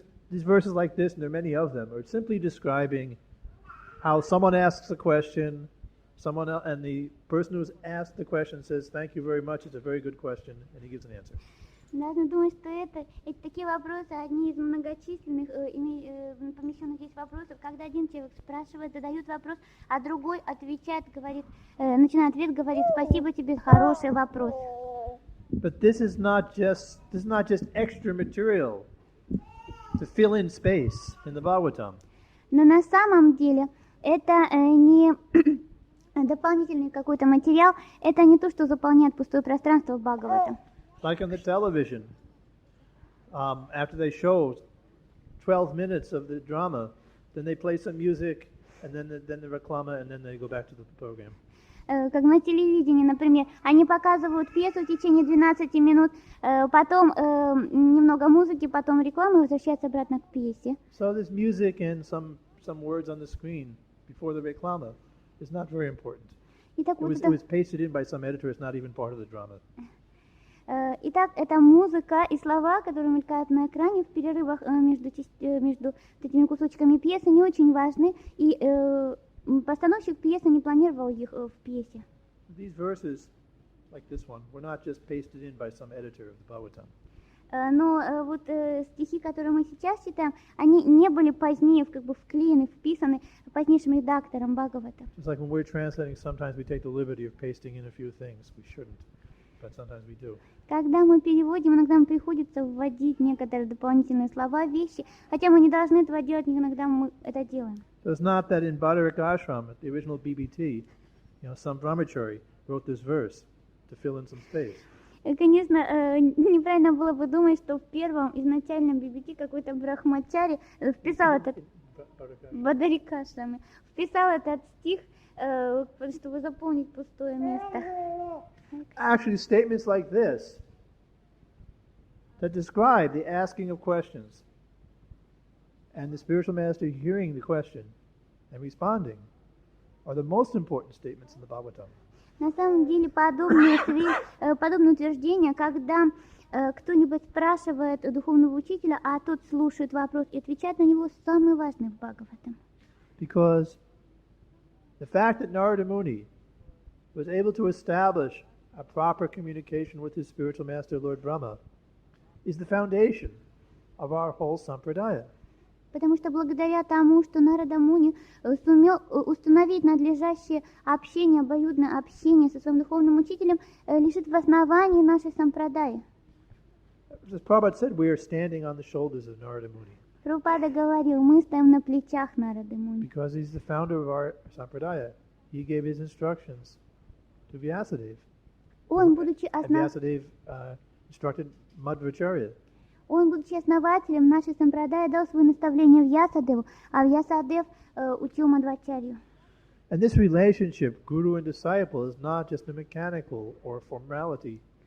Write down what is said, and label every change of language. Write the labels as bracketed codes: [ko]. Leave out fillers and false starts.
[en] These verses like this, and there are many of them, are simply describing how someone asks a question, and the person who's asked the question says, "Thank you very much. It's a very good question," and he gives an answer. [ru] Должны думать, что эти такие вопросы, одни из многочисленных помещенных здесь вопросов, когда один человек спрашивает, задает вопрос, а другой отвечает, говорит, начинает ответ, говорит, спасибо тебе, хороший вопрос. [en] But this is not just extra material to fill in space in the Bhagavatam. [ru] Но на самом деле это не дополнительный какой-то материал, это не то, что заполняет пустое пространство в Бхагавата. [en] Like on the television, after they show 12 minutes of the drama, then they play some music, and then the reklama, and then they go back to the program. [ru] Как на телевидении, например, они показывают пьесу в течение 12 минут, потом немного музыки, потом рекламы, и возвращаются обратно к пьесе. [en] So this music and some words on the screen before the reklama is not very important. [ru] Итак, [en] It was pasted in by some editor. It's not even part of the drama. [ru] Итак, это музыка и слова, которые мелькают на экране в перерывах между этими кусочками пьесы, не очень важны, и постановщик пьесы не планировал их в пьесе. [en] These verses, like this one, were not just pasted in by some editor of the Bhagavatam. [ru] Но вот стихи, которые мы сейчас читаем, они не были позднее вклеены, вписаны позднейшим редактором Бхагавата. [en] It's like when we're translating, sometimes we take the liberty of pasting in a few things. We shouldn't, but sometimes we do. [ru] Когда мы переводим, иногда нам приходится вводить некоторые дополнительные слова, вещи, хотя мы не должны этого делать, но иногда мы это делаем. [en] So it's not that in Bhadarak Ashram, at the original BBT, some brahmachari wrote this verse to fill in some space. [ru] И, конечно, неправильно было бы думать, что в первом изначальном BBT какой-то брахмачари вписал этот Бадарикашраме, вписал этот стих, чтобы заполнить пустое место. [en] Actually, statements like this that describe the asking of questions and the spiritual master hearing the question and responding are the most important statements in the Bhagavatam. [ru] На самом деле подобные утверждения, когда кто-нибудь спрашивает духовного учителя, а тот слушает вопрос и отвечает на него, самое важное в Бхагаватам. [en] Because the fact that Narada Muni was able to establish a proper communication with his spiritual master, Lord Brahma, is the foundation of our whole sampradaya. [ru] Потому что благодаря тому, что Нарада Муни сумел установить надлежащее общение, обоюдное общение со своим духовным учителем, лежит в основании нашей сампрадаи. [en] As Prabhupada said, we are standing on the shoulders of Narada Muni. [ru] Прабхупада говорил, мы стоим на плечах Нарады Муни. [en] Because he's the founder of our sampradaya, he gave his instructions to Vyasadeva. [ru] Он, будучи [en] And Vyasadeva instructed Madhvacharya. [ru] Он, будучи основателем нашей сампрадаи, дал свои наставления Вьясадеву, а Вьясадев учил Мадхвачарью. [en] And this relationship, guru and disciple, is not just a mechanical thing or a formality.